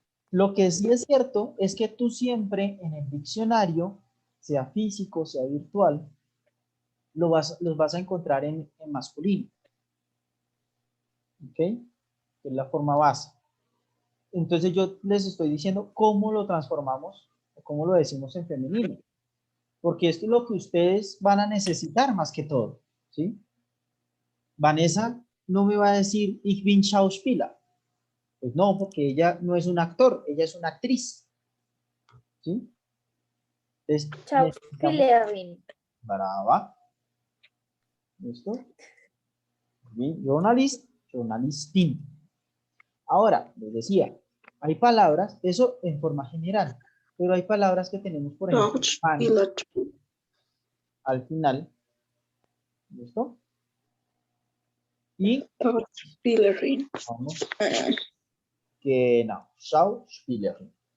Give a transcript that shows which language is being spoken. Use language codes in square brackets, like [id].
[es] Lo que sí es cierto es que tú siempre en el diccionario, sea físico, sea virtual, los vas a encontrar en masculino. ¿Ok? Que es la forma base. Entonces yo les estoy diciendo cómo lo transformamos, o cómo lo decimos en femenino. Porque esto es lo que ustedes van a necesitar más que todo. ¿Sí? Vanessa no me va a decir, [de] ich bin Schauspieler. [es] Pues no, porque ella no es un actor, ella es una actriz. ¿Sí? Entonces, necesitamos... [de] Schauspielerin. [es] Brava. ¿Listo? Bien. [de] Journalist, journalistin. [es] Ahora, les decía, hay palabras, eso en forma general, pero hay palabras que tenemos, por ejemplo, al final. ¿Listo? Y vamos, que no, [de] Schauspielerin.